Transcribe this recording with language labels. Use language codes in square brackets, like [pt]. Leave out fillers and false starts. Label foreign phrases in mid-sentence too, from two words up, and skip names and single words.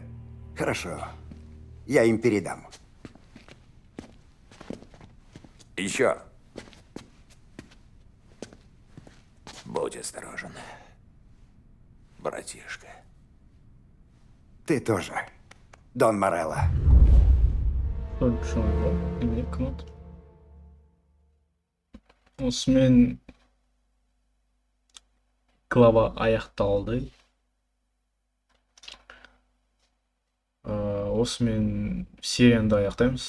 [ru] Хорошо. Я им передам. Еще. Будь осторожен, братишка. Ты тоже, Дон Морелло. [kk] Немене кнот. Осымен глава аяқталды. Осымен серияны да аяқтаймыз.